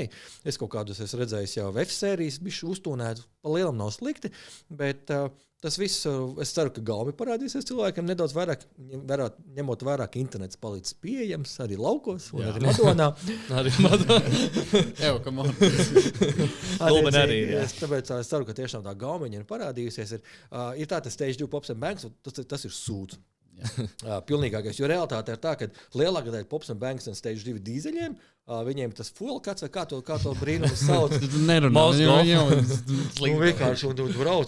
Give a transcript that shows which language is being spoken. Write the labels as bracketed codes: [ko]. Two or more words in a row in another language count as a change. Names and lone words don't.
[lv] Es kaut kādus esmu redzējis jau F-sērijas, bišķi uztūnēti, pa lielam nav slikti, bet tas viss, es ceru, ka gaumi parādīsies cilvēkiem nedaudz vairāk, ņemot vērā, ka internets palicis pieejams arī laukos un arī Madonā. Arī Madonā. Evo, [en] come on. [lv] Tāpēc es ceru, ka tiešām tā gaumiņa ir parādījusies. Ir tā, tas [en] Stage 2 Pops and Banks, [lv] tas ir sūds. Pilnīgākais, jo realitāte ir tā, ka lielākā daļa [en] Pops and Banks [lv] un Stage 2 dīzeļiem, viņiem tas fuel kāds vai kā to brīnumu sauc. Vienkārši un brauc.